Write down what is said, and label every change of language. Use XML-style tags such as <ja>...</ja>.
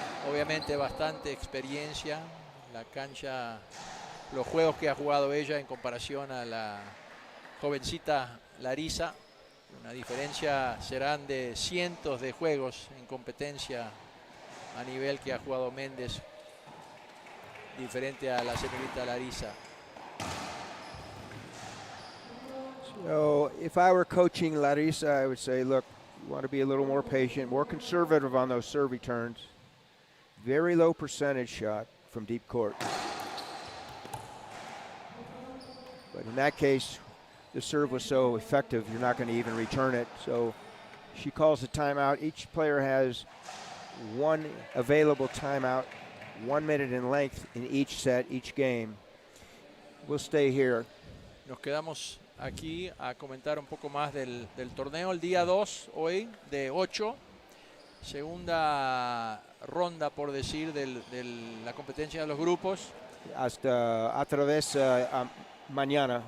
<es>Obviamente bastante experiencia. La cancha, los juegos que ha jugado ella en comparación a la jovencita Larissa, una diferencia serán de cientos de juegos en competencia a nivel que ha jugado Mendez, diferente a la señorita Larissa.</es> <en>So if I were coaching Larissa, I would say, look, you want to be a little more patient, more conservative on those serve returns. Very low percentage shot from deep court. But in that case, the serve was so effective, you're not going to even return it. So she calls a timeout. Each player has one available timeout, 1 minute in length in each set, each game. We'll stay here.</en> <es>Nos quedamos aquí a comentar un poco más del torneo. El día 2 hoy de 8, segunda ronda, por decir, de la competencia de los grupos. Hasta otra vez mañana.</es>